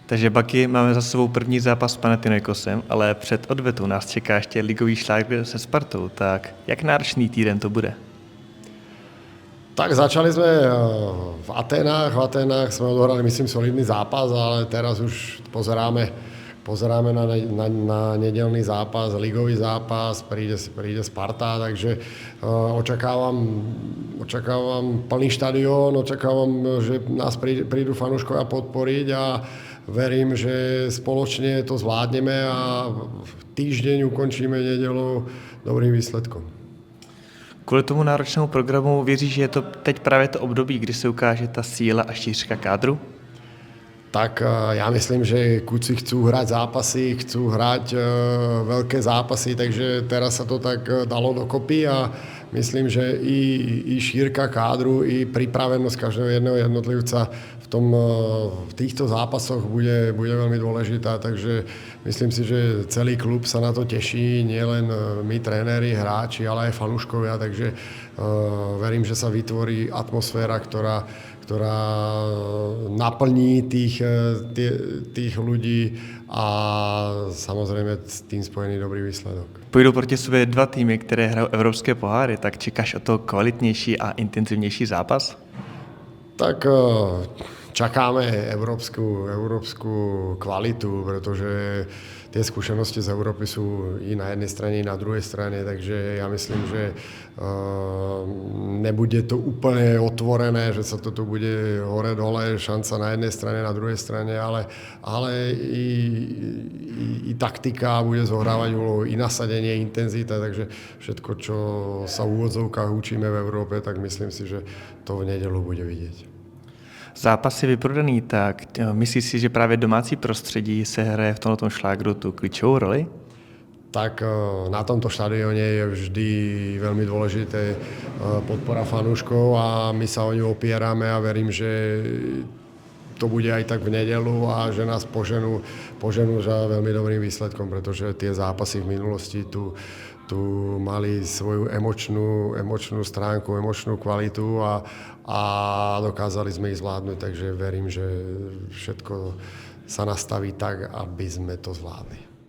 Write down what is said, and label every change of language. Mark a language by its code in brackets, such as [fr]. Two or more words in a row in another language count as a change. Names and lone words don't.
[cs] Takže Baky, máme za sebou první zápas s Panathinaikosem, ale před odvetou nás čeká ještě ligový šlágr se Spartou. Tak jak náročný týden to bude? [sk] Tak začali sme v Aténách. V Aténách sme odohrali, myslím, solidný zápas, ale teraz už pozeráme na nedeľný zápas, ligový zápas, príde Sparta, takže očakávam plný štadión, očakávam, že nás prídu fanúškovia podporiť a verím, že spoločne to zvládneme a v týždeň ukončíme nedeľu dobrým výsledkom. [cs] Kvůli tomu náročnému programu věříš, že je to teď právě to období, kdy se ukáže ta síla a šířka kádru? [sk] Tak ja myslím, že kuci chcú hrať zápasy, chcú hrať veľké zápasy, takže teraz sa to tak dalo dokopy a myslím, že i šírka kádru, i pripravenosť každého jedného jednotlivca v týchto zápasoch bude veľmi dôležitá, takže myslím si, že celý klub sa na to teší, nielen my tréneri, hráči, ale aj fanúškovia, takže verím, že sa vytvorí atmosféra, ktorá naplní tých ľudí a samozrejme s tým spojený dobrý výsledok. [cs] Půjdou proti sobě dva týmy, které hrajou evropské poháry, tak čekáš o to kvalitnější a intenzivnější zápas? [sk] Tak čakáme európsku kvalitu, pretože tie skúsenosti z Európy sú i na jednej strane, i na druhej strane, takže ja myslím, že nebude to úplne otvorené, že sa to tu bude hore-dole, šanca na jednej strane, na druhej strane, ale i taktika bude zohrávať úlohu, i nasadenie, intenzita, takže všetko, čo sa v úvodzovkách učíme v Európe, tak myslím si, že to v nedeľu bude vidieť. [cs] Zápas je vyprodaný, tak myslíš si, že právě domácí prostředí se hraje v tomto šlágru tu klíčovou roli? [sk] Tak na tomto štadióne je vždy veľmi dôležité podpora fanúškov a my sa o ňu opierame a verím, že to bude aj tak v nedeľu a že nás poženú za veľmi dobrým výsledkom, pretože tie zápasy v minulosti tu mali svoju emočnú stránku, emočnú kvalitu a dokázali sme ich zvládnuť, takže verím, že všetko sa nastaví tak, aby sme to zvládli.